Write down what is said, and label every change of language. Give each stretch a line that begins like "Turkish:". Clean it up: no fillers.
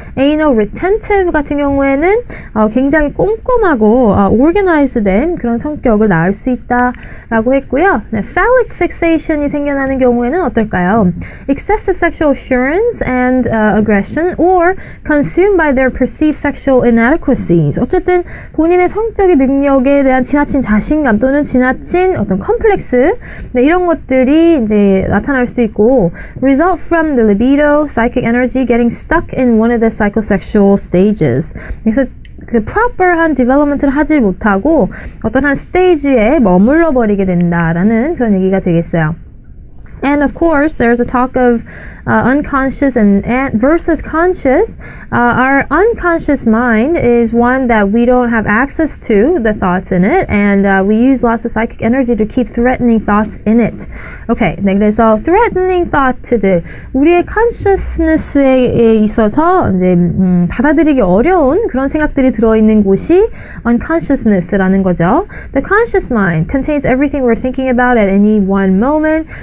Korean: Anal retentive 같은 경우에는 굉장히 꼼꼼하고 organized된 그런 성격을 낳을 수 있다라고 했고요. 네, phallic fixation이 생겨나는 경우에는 어떨까요?
English: Excessive sexual assurance and aggression or consumed by their perceived sexual inadequacies.
Korean: 어쨌든 본인의 성적인 능력에 대한 지나친 자신감 또는 지나친 어떤 컴플렉스 네, 이런 것들이 이제 나타날 수 있고
English: result from the libido, psychic energy getting stuck in one of the psychosexual stages.
Korean: 그래서 그 proper한 development를 하지 못하고 어떤 한 스테이지에 머물러 버리게 된다라는 그런 얘기가 되겠어요.
English: And of course, there's a talk of unconscious and versus conscious. Our unconscious mind is one that we don't have access to the thoughts in it, and we use lots of psychic energy to keep threatening thoughts in it.
Korean: Okay, 네, 그래서 threatening thought들 우리의 consciousness에 있어서 이제 받아들이기 어려운 그런 생각들이 들어있는 곳이 unconsciousness라는 거죠.
English: The conscious mind contains everything we're thinking about at any one moment.